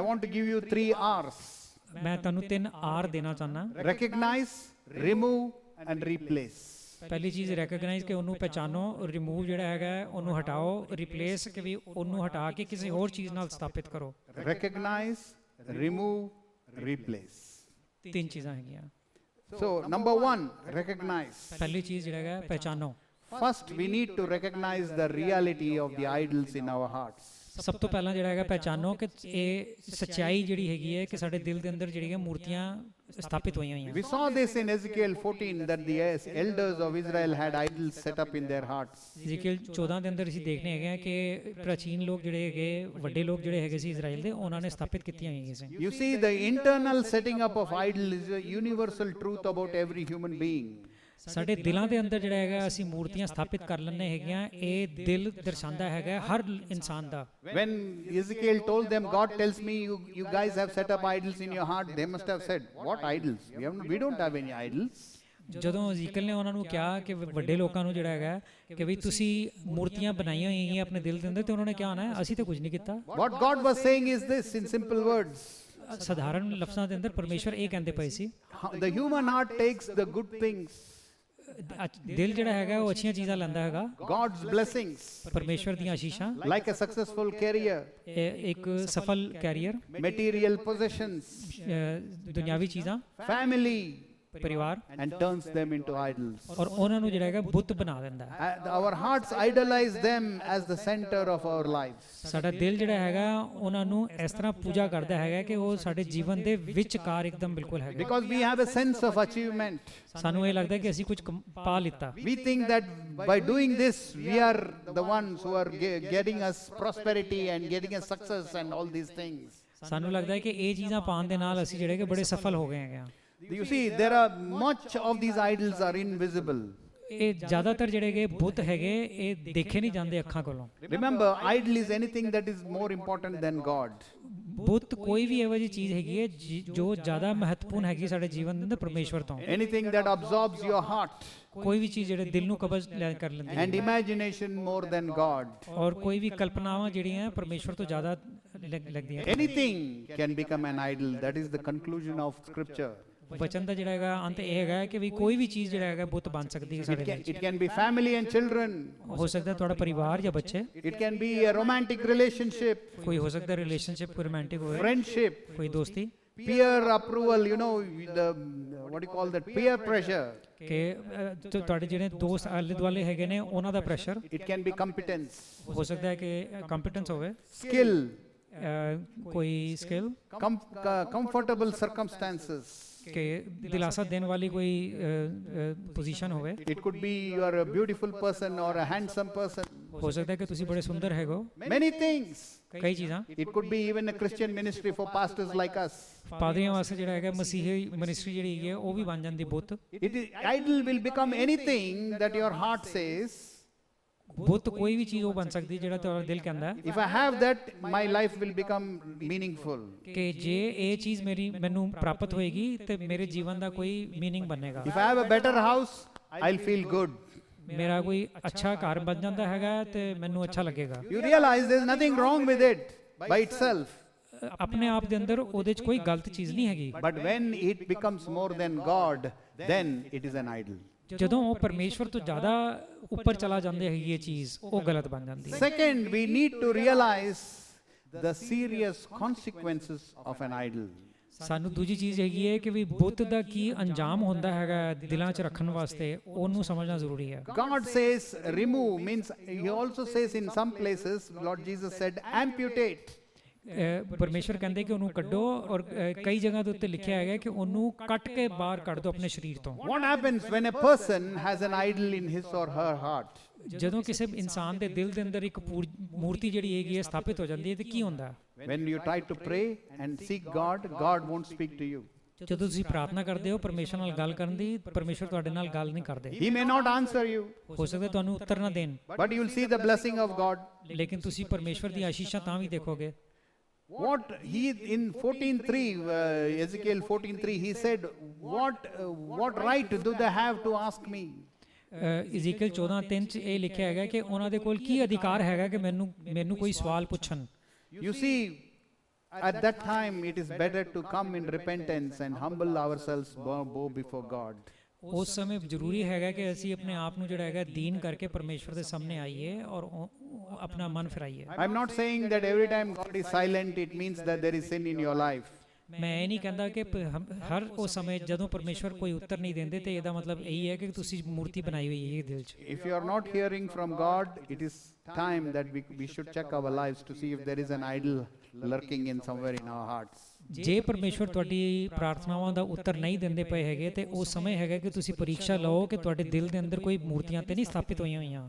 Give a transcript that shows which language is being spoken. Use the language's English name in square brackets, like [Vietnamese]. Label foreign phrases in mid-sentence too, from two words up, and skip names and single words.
[English] I want to give you 3 R's. [Punjabi] ਮੈਂ ਤੁਹਾਨੂੰ 3 ਆਰ ਦੇਣਾ ਚਾਹੁੰਦਾ [English] Recognize, remove and replace. [Punjabi] ਪਹਿਲੀ ਚੀਜ਼ ਰੈਕਗਨਾਈਜ਼ ਕਿ ਉਹਨੂੰ ਪਹਿਚਾਨੋ ਰਿਮੂਵ ਜਿਹੜਾ ਹੈਗਾ ਉਹਨੂੰ ਹਟਾਓ ਰਿਪਲੇਸ ਕਿ ਵੀ ਉਹਨੂੰ ਹਟਾ ਕੇ ਕਿਸੇ ਹੋਰ ਚੀਜ਼ ਨਾਲ ਸਥਾਪਿਤ ਕਰੋ [English] Recognize, remove, replace. [Punjabi] 3 ਚੀਜ਼ਾਂ ਹੈਗੀਆਂ [English] So, number 1, recognize. [Punjabi] ਪਹਿਲੀ ਚੀਜ਼ ਜਿਹੜਾ ਹੈਗਾ ਪਹਿਚਾਨੋ [English] First, we need to recognize the reality of the idols in our hearts. [Punjabi] ਸਭ ਤੋਂ ਪਹਿਲਾਂ ਜਿਹੜਾ ਹੈਗਾ ਪਹਿਚਾਨੋ ਕਿ ਇਹ ਸੱਚਾਈ ਜਿਹੜੀ ਹੈਗੀ ਹੈ ਕਿ ਸਾਡੇ ਦਿਲ ਦੇ ਅੰਦਰ ਜਿਹੜੀਆਂ ਮੂਰਤੀਆਂ ਸਥਾਪਿਤ ਹੋਈਆਂ ਹੋਈਆਂ [English] We saw this in Ezekiel 14 that the elders of Israel had idols set up in their hearts. [Punjabi] ਜ਼ਿਕਰ 14 ਦੇ ਅੰਦਰ ਅਸੀਂ ਦੇਖਨੇ ਹੈਗੇ ਆ ਕਿ ਪ੍ਰਾਚੀਨ ਲੋਕ ਜਿਹੜੇ ਹੈਗੇ ਵੱਡੇ ਲੋਕ ਜਿਹੜੇ ਹੈਗੇ ਸੀ ਇਜ਼ਰਾਈਲ ਦੇ ਉਹਨਾਂ ਨੇ ਸਥਾਪਿਤ ਕੀਤੀਆਂ ਹੋਈਆਂ ਸੀ [English] You see, the internal setting up of idol is a universal truth about every human being. [Punjabi] ਸਾਡੇ ਦਿਲਾਂ ਦੇ ਅੰਦਰ ਜਿਹੜਾ ਹੈਗਾ ਅਸੀਂ ਮੂਰਤੀਆਂ ਸਥਾਪਿਤ ਕਰ ਲੈਂਦੇ ਹੈਗੀਆਂ ਇਹ ਦਿਲ ਦਰਸਾਉਂਦਾ ਹੈਗਾ ਹਰ ਇਨਸਾਨ ਦਾ [English] When Ezekiel told them, God tells me you guys have set up idols in your heart, they must have said, what idols? We don't have any idols. [Punjabi] ਜਦੋਂ ਜ਼ੀਕਲ ਨੇ ਉਹਨਾਂ ਨੂੰ ਕਿਹਾ ਕਿ ਵੱਡੇ ਲੋਕਾਂ ਨੂੰ ਜਿਹੜਾ ਹੈਗਾ ਕਿ ਵੀ ਤੁਸੀਂ ਮੂਰਤੀਆਂ ਬਣਾਈਆਂ ਹੋਈਆਂ ਆਪਣੇ ਦਿਲ ਦੇ ਅੰਦਰ ਤੇ ਉਹਨਾਂ ਨੇ ਕਿਹਾ ਨਾ ਅਸੀਂ ਤਾਂ ਕੁਝ ਨਹੀਂ ਕੀਤਾ [English] What God was saying is this in simple words. [Punjabi] ਸਧਾਰਨ ਲਫ਼ਜ਼ਾਂ ਦੇ ਅੰਦਰ ਪਰਮੇਸ਼ਵਰ ਇਹ ਕਹਿੰਦੇ ਪਏ ਸੀ [English] The human heart takes the good things, [Punjabi] ਦਿਲ ਜਿਹੜਾ ਹੈਗਾ ਉਹ ਅੱਛੀਆਂ ਚੀਜ਼ਾਂ ਲੈਂਦਾ ਹੈਗਾ [English] God's blessings, [Punjabi] ਪਰਮੇਸ਼ਵਰ ਦੀਆਂ ਆਸ਼ੀਸ਼ਾਂ [English] like a successful career, [Punjabi] ਇੱਕ ਸਫਲ ਕੈਰੀਅਰ [English] material possessions, [Punjabi] ਦੁਨਿਆਵੀ ਚੀਜ਼ਾਂ [English] family, [Punjabi] ਪਰਿਵਾਰ [English] and turns them into idols. [Punjabi] ਔਰ ਉਹਨਾਂ ਨੂੰ ਜਿਹੜਾ ਹੈਗਾ ਬੁੱਤ ਬਣਾ ਦਿੰਦਾ ਹੈ। [English] Our hearts idolize them as the center of our lives. [Punjabi] ਸਾਡਾ ਦਿਲ ਜਿਹੜਾ ਹੈਗਾ ਉਹਨਾਂ ਨੂੰ ਇਸ ਤਰ੍ਹਾਂ ਪੂਜਾ ਕਰਦਾ ਹੈਗਾ ਕਿ ਉਹ ਸਾਡੇ ਜੀਵਨ ਦੇ ਵਿਚਕਾਰ ਇੱਕਦਮ ਬਿਲਕੁਲ ਹੈਗਾ। [English] Because we have a sense of achievement. [Punjabi] ਸਾਨੂੰ ਇਹ ਲੱਗਦਾ ਕਿ ਅਸੀਂ ਕੁਝ ਪਾ ਲਿੱਤਾ। [English] We think that by doing this, we are the ones who are getting us prosperity and getting us success and all these things. [Punjabi] ਸਾਨੂੰ ਲੱਗਦਾ ਹੈ ਕਿ ਇਹ ਚੀਜ਼ਾਂ ਪਾਉਣ ਦੇ ਨਾਲ ਅਸੀਂ ਜਿਹੜੇ ਕਿ ਬੜੇ ਸਫਲ ਹੋ ਗਏ ਹੈਗੇ ਆ। [English] You see, there are much of these idols are invisible. [Punjabi] ਇਹ ਜ਼ਿਆਦਾਤਰ ਜਿਹੜੇ ਕਿ ਬੁੱਤ ਹੈਗੇ ਇਹ ਦੇਖੇ ਨਹੀਂ ਜਾਂਦੇ ਅੱਖਾਂ ਕੋਲੋਂ। [English] Remember, idol is anything that is more important than God. [Punjabi] ਬੁੱਤ ਕੋਈ ਵੀ ਇਹੋ ਜਿਹੀ ਚੀਜ਼ ਹੈਗੀ ਹੈ ਜੋ ਜ਼ਿਆਦਾ ਮਹੱਤਵਪੂਰਨ ਹੈਗੀ ਸਾਡੇ ਜੀਵਨ ਦੇ ਅੰਦਰ ਪਰਮੇਸ਼ਵਰ ਤੋਂ। [English] Anything that absorbs your heart [Punjabi] ਕੋਈ ਵੀ ਚੀਜ਼ ਜਿਹੜੇ ਦਿਲ ਨੂੰ ਕਬਜ਼ ਕਰ ਲੈਂਦੀ ਹੈ [English] and imagination more than God. [Punjabi] ਔਰ ਕੋਈ ਵੀ ਕਲਪਨਾਵਾਂ ਜਿਹੜੀਆਂ ਪਰਮੇਸ਼ਵਰ ਤੋਂ ਜ਼ਿਆਦਾ ਲੱਗਦੀਆਂ। [English] Anything can become an idol. That is the conclusion of Scripture. [Punjabi] ਵਚਨ ਦਾ ਜਿਹੜਾ ਹੈਗਾ ਅੰਤ ਇਹ ਹੈਗਾ ਕਿ ਵੀ ਕੋਈ ਵੀ ਚੀਜ਼ ਜਿਹੜਾ ਹੈਗਾ ਬੁੱਤ ਬਣ ਸਕਦੀ ਹੈ ਸਾਡੇ ਲਈ। [English] It can be family and children. [Punjabi] ਹੋ ਸਕਦਾ ਤੁਹਾਡਾ ਪਰਿਵਾਰ ਜਾਂ ਬੱਚੇ। [English] It can be a romantic relationship. [Punjabi] ਕੋਈ ਹੋ ਸਕਦਾ ਰਿਲੇਸ਼ਨਸ਼ਿਪ ਕੋਈ ਰੋਮਾਂਟਿਕ ਹੋਵੇ। [English] Friendship. [Punjabi] ਕੋਈ ਦੋਸਤੀ। [English] Peer approval, you know, the what do you call that? Peer pressure. [Punjabi] ਕਿ ਤੁਹਾਡੇ ਜਿਹੜੇ ਦੋਸਤ ਆਲੇ ਦੁਆਲੇ ਹੈਗੇ ਨੇ ਉਹਨਾਂ ਦਾ ਪ੍ਰੈਸ਼ਰ। [English] It can be competence. [Punjabi] ਹੋ ਸਕਦਾ ਹੈ ਕਿ ਕੰਪੀਟੈਂਸ ਹੋਵੇ। [English] Skill. [Punjabi] ਕੋਈ ਸਕਿੱਲ। [English] Comfortable circumstances. [Punjabi] ਕਿ ਦਿਲਾਸਾ ਦੇਣ ਵਾਲੀ ਕੋਈ ਪੋਜੀਸ਼ਨ ਹੋਵੇ। [English] It could be you are a beautiful person or a handsome person. [Punjabi] ਹੋ ਸਕਦਾ ਹੈ ਕਿ ਤੁਸੀਂ ਬੜੇ ਸੁੰਦਰ ਹੈਗੋ। [English] Many things. [Punjabi] ਕਈ ਚੀਜ਼ਾਂ। [English] It could be even a Christian ministry for pastors like us. [Punjabi] ਪਾਦਰੀਆਂ ਵਾਸਤੇ ਜਿਹੜਾ ਹੈਗਾ ਮਸੀਹੀ ਮਿਨਿਸਟਰੀ ਜਿਹੜੀ ਹੈਗੀ ਹੈ ਉਹ ਵੀ ਬਣ ਜਾਂਦੀ ਬੁੱਤ। [English] Idol will become anything that your heart says. [Punjabi] ਬੁੱਤ ਕੋਈ ਵੀ ਚੀਜ਼ ਉਹ ਬਣ ਸਕਦੀ ਜਿਹੜਾ ਤੁਹਾਡਾ ਦਿਲ ਕਹਿੰਦਾ ਹੈ। [English] If I have that, my life will become meaningful. [Punjabi] ਕਿ ਜੇ ਇਹ ਚੀਜ਼ ਮੈਨੂੰ ਪ੍ਰਾਪਤ ਹੋਏਗੀ ਤੇ ਮੇਰੇ ਜੀਵਨ ਦਾ ਕੋਈ ਮੀਨਿੰਗ ਬਣੇਗਾ। [English] If I have a better house, I'll feel good. [Punjabi] ਮੇਰਾ ਕੋਈ ਅੱਛਾ ਘਰ ਬਣ ਜਾਂਦਾ ਹੈਗਾ ਤੇ ਮੈਨੂੰ ਅੱਛਾ ਲੱਗੇਗਾ। [English] You realize there's nothing wrong with it by itself. [Punjabi] ਆਪਣੇ ਆਪ ਦੇ ਅੰਦਰ ਉਹਦੇ 'ਚ ਕੋਈ ਗਲਤ ਚੀਜ਼ ਨਹੀਂ ਹੈਗੀ। [English] But when it becomes more than God, then it is an idol. [Punjabi] ਜਦੋਂ ਉਹ ਪਰਮੇਸ਼ਵਰ ਤੋਂ ਜ਼ਿਆਦਾ ਉੱਪਰ ਚਲਾ ਜਾਂਦੇ ਹੈਗੀ ਇਹ ਚੀਜ਼ ਉਹ ਗਲਤ ਬਣ ਜਾਂਦੀ ਹੈ। [English] Second, we need to realize the serious consequences of an idol. [Punjabi] ਸਾਨੂੰ ਦੂਜੀ ਚੀਜ਼ ਹੈਗੀ ਹੈ ਕਿ ਵੀ ਬੁੱਤ ਦਾ ਕੀ ਅੰਜਾਮ ਹੁੰਦਾ ਹੈਗਾ ਦਿਲਾਂ 'ਚ ਰੱਖਣ ਵਾਸਤੇ ਉਹਨੂੰ ਸਮਝਣਾ ਜ਼ਰੂਰੀ ਹੈ। [English] God says remove means he also says in some places Lord Jesus said amputate. [Punjabi] ਪਰਮੇਸ਼ਵਰ ਕਹਿੰਦੇ ਕਿ ਉਹਨੂੰ ਕੱਢੋ ਔਰ ਕਈ ਜਗ੍ਹਾ ਦੇ ਉੱਤੇ ਲਿਖਿਆ ਹੈਗਾ ਕਿ ਉਹਨੂੰ ਕੱਟ ਕੇ ਬਾਹਰ ਕੱਢ ਦਿਓ ਆਪਣੇ ਸਰੀਰ ਤੋਂ। [English] What happens when a person has an idol in his or her heart? [Punjabi] ਜਦੋਂ ਕਿਸੇ ਇਨਸਾਨ ਦੇ ਦਿਲ ਦੇ ਅੰਦਰ ਇੱਕ ਮੂਰਤੀ ਜਿਹੜੀ ਹੈਗੀ ਹੈ ਸਥਾਪਿਤ ਹੋ ਜਾਂਦੀ ਹੈ ਤੇ ਕੀ ਹੁੰਦਾ? [English] When you try to pray and seek God, God won't speak to you. [Punjabi] ਜਦੋਂ ਤੁਸੀਂ ਪ੍ਰਾਰਥਨਾ ਕਰਦੇ ਹੋ ਪਰਮੇਸ਼ਵਰ ਨਾਲ ਗੱਲ ਕਰਨ ਦੀ ਪਰਮੇਸ਼ਵਰ ਤੁਹਾਡੇ ਨਾਲ ਗੱਲ ਨਹੀਂ ਕਰਦੇ। [English] He may not answer you. [Punjabi] ਹੋ ਸਕਦਾ ਤੁਹਾਨੂੰ ਉੱਤਰ ਨਾ ਦੇਣ। [English] But you will see the blessing of God. [Punjabi] ਲੇਕਿਨ ਤੁਸੀਂ ਪਰਮੇਸ਼ਵਰ ਦੀ ਆਸ਼ੀਸ਼ਾਂ ਤਾਂ ਵੀ ਦੇਖੋਗੇ। [English] What he in 14:3 Ezekiel 14:3 he said, what right do they have to ask me? [Punjabi] ਇਜ਼ੀਕੀਅਲ 14:3 ਚ ਇਹ ਲਿਖਿਆ ਹੈਗਾ ਕਿ ਉਹਨਾਂ ਦੇ ਕੋਲ ਕੀ ਅਧਿਕਾਰ ਹੈਗਾ ਕਿ ਮੈਨੂੰ ਕੋਈ ਸਵਾਲ ਪੁੱਛਣ। [English] You see, at that time it is better to come in repentance and humble ourselves bow before God. [Punjabi] ਉਸ ਸਮੇਂ ਜ਼ਰੂਰੀ ਹੈਗਾ ਕਿ ਅਸੀਂ ਆਪਣੇ ਆਪ ਨੂੰ ਜਿਹੜਾ ਹੈਗਾ ਦੀਨ ਕਰਕੇ ਪਰਮੇਸ਼ਵਰ ਦੇ ਸਾਹਮਣੇ ਆਈਏ ਔਰ ਆਪਣਾ ਮਨ ਫਿਰਾਈਏ। [English] I'm not saying that every time God is silent it means that there is sin in your life. [Punjabi] ਮੈਂ ਇਹ ਨਹੀਂ ਕਹਿੰਦਾ ਕਿ ਹਰ ਉਹ ਸਮੇਂ ਜਦੋਂ ਪਰਮੇਸ਼ਵਰ ਕੋਈ ਉੱਤਰ ਨਹੀਂ ਦਿੰਦੇ ਤੇ ਇਹਦਾ ਮਤਲਬ ਇਹੀ ਹੈ ਕਿ ਤੁਸੀਂ ਮੂਰਤੀ ਬਣਾਈ ਹੋਈ ਹੈ ਦਿਲ 'ਚ। [English] If you are not hearing from God, it is time that we should check our lives to see if there is an idol lurking in somewhere in our hearts. [Punjabi] ਜੇ ਪਰਮੇਸ਼ਵਰ ਤੁਹਾਡੀ ਪ੍ਰਾਰਥਨਾਵਾਂ ਦਾ ਉੱਤਰ ਨਹੀਂ ਦਿੰਦੇ ਪਏ ਹੈਗੇ ਤੇ ਉਹ ਸਮੇਂ ਹੈਗਾ ਕਿ ਤੁਸੀਂ ਪਰੀਖਿਆ ਲਓ ਕਿ ਤੁਹਾਡੇ ਦਿਲ ਦੇ ਅੰਦਰ ਕੋਈ ਮੂਰਤੀਆਂ ਤੇ ਨਹੀਂ ਸਥਾਪਿਤ ਹੋਈਆਂ ਹੋਈਆਂ।